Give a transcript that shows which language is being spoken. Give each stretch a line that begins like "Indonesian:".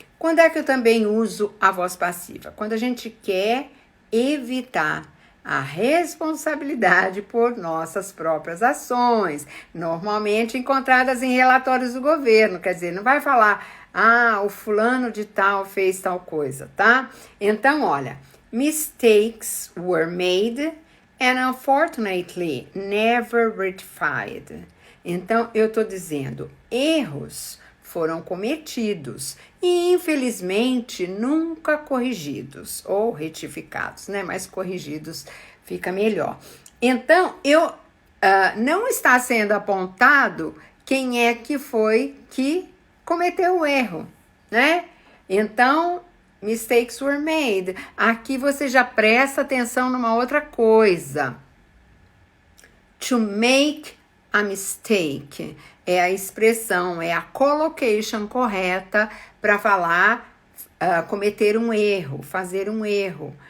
Portuguese: Quando é que eu também uso a voz passiva? Quando a gente quer evitar a responsabilidade por nossas próprias ações, normalmente encontradas em relatórios do governo. Quer dizer, não vai falar, o fulano de tal fez tal coisa, tá? Então, olha,
English: mistakes were made and unfortunately never rectified.
Portuguese: Então, eu tô dizendo, erros foram cometidos e, infelizmente, nunca corrigidos ou retificados, né? Mas corrigidos fica melhor. Então, não está sendo apontado quem é que foi que cometeu o erro, né? Então,
English: mistakes were made.
Portuguese: Aqui você já presta atenção numa outra coisa. To make a mistake é a expressão, é a collocation correta para falar cometer um erro, fazer um erro.